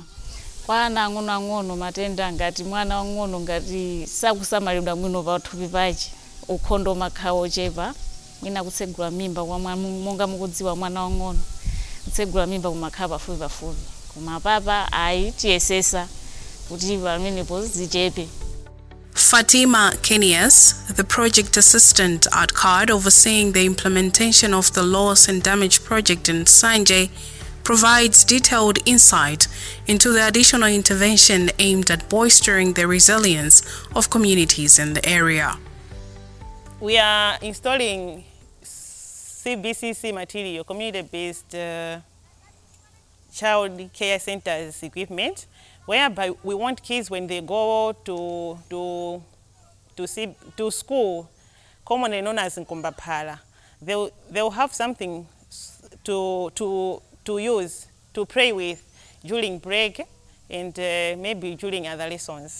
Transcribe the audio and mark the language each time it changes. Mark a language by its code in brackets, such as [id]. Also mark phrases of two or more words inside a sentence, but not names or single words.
[ny] Kwa ana ang'ono matenda ngati mwana wang'ono ngati sakusamalidwa bwino pathupi pache ukhondo makhawo ochepa mwina kutsegula mimba kwa monga mukudziwa mwana wang'ono kutsegula mimba kumakhala pafupi koma papa ayi tiyesesa kuti pamenepo zichepe. [en] Fatima Kenias, the project assistant at CARD overseeing the implementation of the loss and damage project in Nsanje, provides detailed insight into the additional intervention aimed at bolstering the resilience of communities in the area. We are installing CBCC material, community-based child care centers equipment, whereby we want kids when they go to school, commonly known as Nkumbaphala, they'll have something to use, to play with during break and maybe during other lessons.